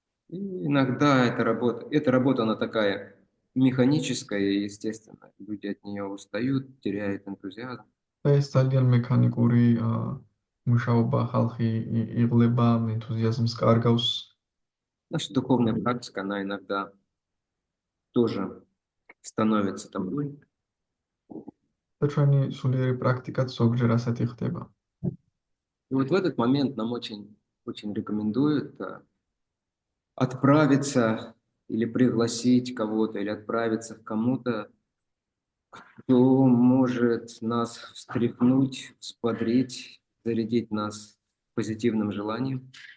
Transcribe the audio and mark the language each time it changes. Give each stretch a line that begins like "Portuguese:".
Russian: И иногда эта работа, она такая механическая, и, естественно, люди от нее устают, теряют энтузиазм.
Georgian: და ეს ძალიან მექანიკური მუშაობა, ხალხი იღლება, ენთუზიაზმს კარგავს.
Russian: Наша духовная практика, она иногда тоже становится такой.
Georgian: და ჩვენი სულიერი პრაქტიკაც ზოგჯერ ასეთი ხდება.
Russian: И вот в этот момент нам очень рекомендуют отправиться или пригласить кого-то, или отправиться к кому-то, кто может нас встряхнуть, взбодрить, зарядить нас позитивным желанием.